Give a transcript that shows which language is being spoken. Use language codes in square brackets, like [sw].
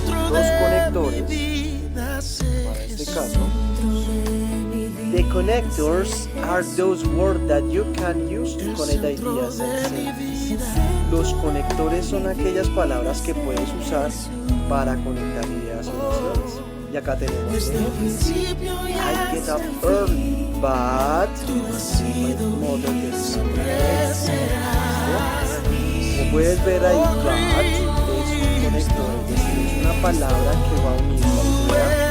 [es] Los conectores, para este caso, [en] the connectors are those words that you can use to connect ideas and sentences. [es] Los conectores son aquellas palabras que puedes usar para conectar ideas y emociones. Y acá tenemos [en] I get up early, but my mother gets up late. [es] Como puedes ver ahí, but es un conector, es decir, es una palabra que va a unir la idea.